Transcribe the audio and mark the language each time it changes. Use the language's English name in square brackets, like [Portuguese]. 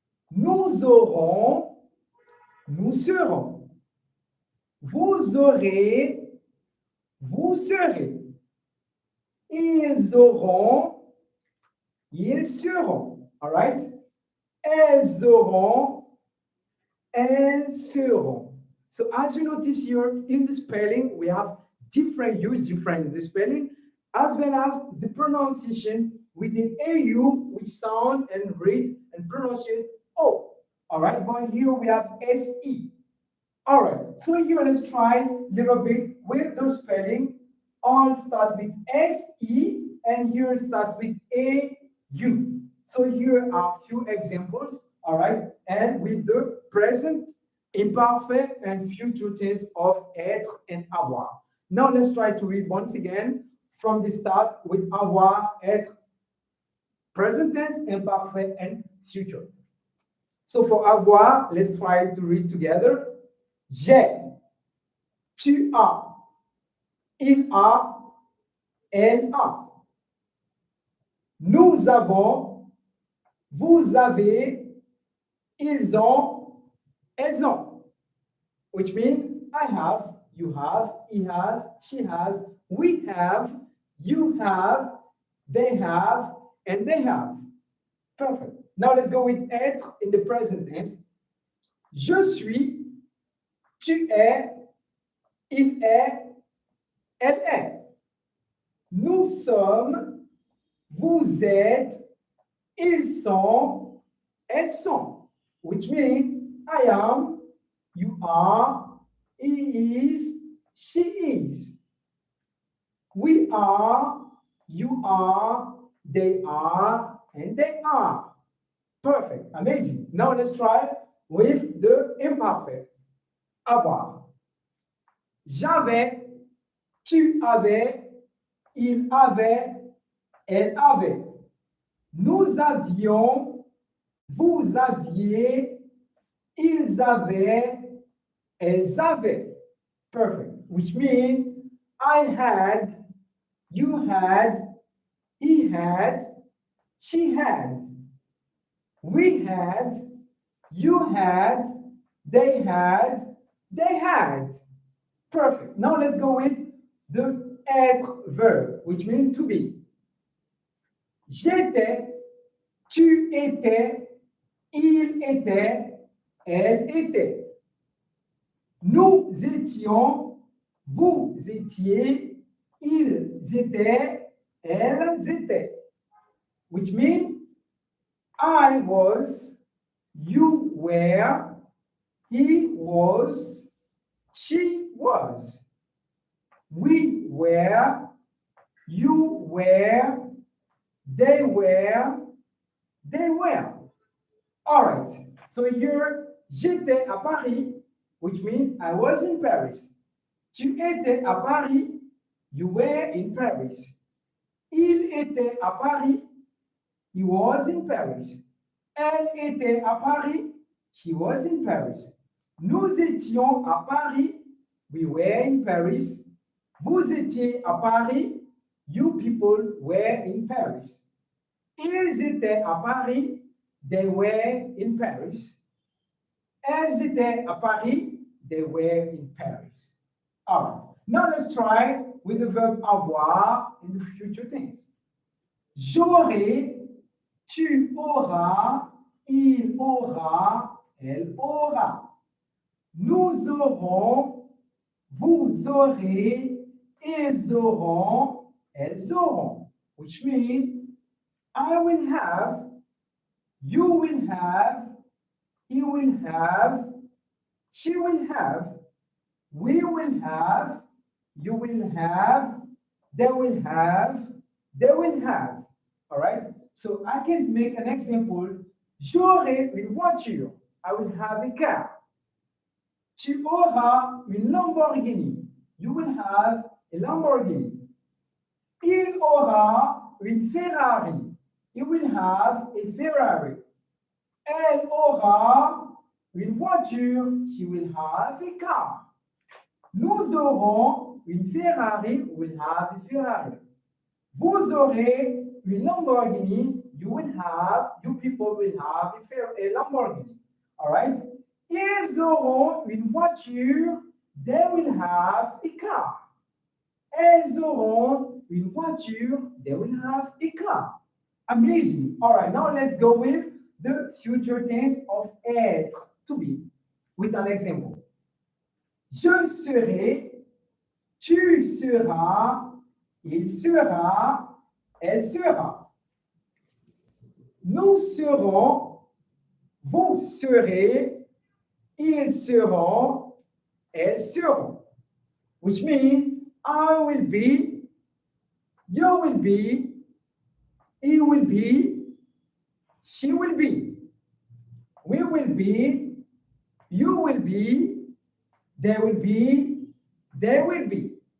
[French] Nous aurons, nous serons. Vous aurez, vous serez. Ils auront, ils seront. [English] All right? [French] Elles auront, elles seront. [English] So as you notice here in the spelling, we have different huge difference in the spelling as well as the pronunciation with the AU, which sound and read and pronounce it O. All right, but here we have SE. All right, so here let's try a little bit with the spelling. All start with SE and here start with AU. So here are a few examples, all right, and with the present, imperfect, and future tense of être and avoir. Now let's try to read once again from the start with avoir, être, present tense, imperfect, and future. So for avoir, let's try to read together. [French] J'ai, tu as, il a, elle a. Nous avons, vous avez, ils ont, elles ont. [English] Which means I have, you have, he has, she has, we have, you have, they have, and they have. Perfect. Now let's go with être in the present tense. [French] Je suis, tu es, il est, elle est. Nous sommes, vous êtes, ils sont, elles sont. [English] Which means I am, you are, he is, she is. We are, you are, they are, and they are. Perfect. Amazing. Now let's try with the imperfect. [French] Avoir. J'avais, tu avais, il avait, elle avait. Nous avions, vous aviez, ils avaient, elles avaient. [English] Perfect. Which means I had, you had, he had, she had. We had, you had, they had, they had. Perfect. Now let's go with the être verb, which means to be. [French] J'étais, tu étais, il était, elle était. Nous étions, vous étiez, ils étaient, elles étaient. [English] Which means I was, you were, he was, she was. We were, you were, they were, they were. All right. So here, [French] j'étais à Paris, [English] which means I was in Paris. [French] Tu étais à Paris, [English] you were in Paris. [French] Il était à Paris, [English] he was in Paris. [French] Elle était à Paris, [English] she was in Paris. [French] Nous étions à Paris, [English] we were in Paris. [French] Vous étiez à Paris, [English] you people were in Paris. [French] Ils étaient à Paris, [English] they were in Paris. [French] Elles étaient à Paris, [English] they were in Paris. All right. Now let's try with the verb avoir in the future tense. [French] J'aurai, tu auras, il aura, elle aura. Nous aurons, vous aurez, ils auront, elles auront. [English] Which means I will have, You will have, he will have, she will have, we will have, you will have, they will have, they will have. All right? So I can make an example. [French] J'aurai une voiture. [English] I will have a car. [French] Tu auras une Lamborghini. [English] You will have a Lamborghini. [French] Il aura une Ferrari. [English] He will have a Ferrari. Elle aura une voiture. She will have a car. [French] Nous aurons une Ferrari. [English] We will have a Ferrari. [French] Vous aurez une Lamborghini. [English] You people will have a Lamborghini. All right? [French] Ils auront une voiture. [English] They will have a car. [French] Elles auront une voiture. [English] They will have a car. Amazing. All right, now let's go with the future tense of être, to be, with an example. [French] Je serai, tu seras, il sera, elle sera. Nous serons, vous serez, ils seront, elles seront. [English] Which means I will be, you will be, he will be, she will be, we will be, you will be, they will be, they will be.